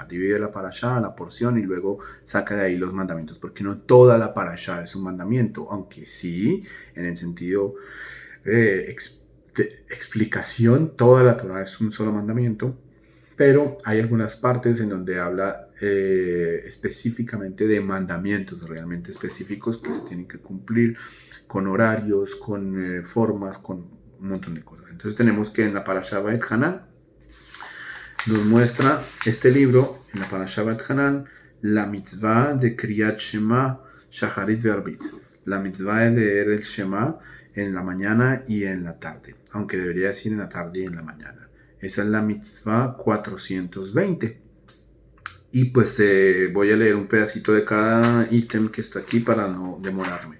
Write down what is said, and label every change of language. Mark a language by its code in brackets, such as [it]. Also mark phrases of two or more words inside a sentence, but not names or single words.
[es] Divide la parashá, la porción, y luego saca de ahí los mandamientos, porque no toda la parashá es un mandamiento, aunque sí, en el sentido de explicación, toda la Torah es un solo mandamiento, pero hay algunas partes en donde habla específicamente de mandamientos realmente específicos que se tienen que cumplir con horarios, con formas, con un montón de cosas. Entonces tenemos que en la Parashá Beit Hanan nos muestra este libro, en la Parashá Beit Hanan, la mitzvah de [he] קריאת שמע שחרית וערבית, [es] la mitzvah de leer el Shema en la mañana y en la tarde, aunque debería decir en la tarde y en la mañana. Esa es la mitzvah 420. Y pues voy a leer un pedacito de cada ítem que está aquí para no demorarme.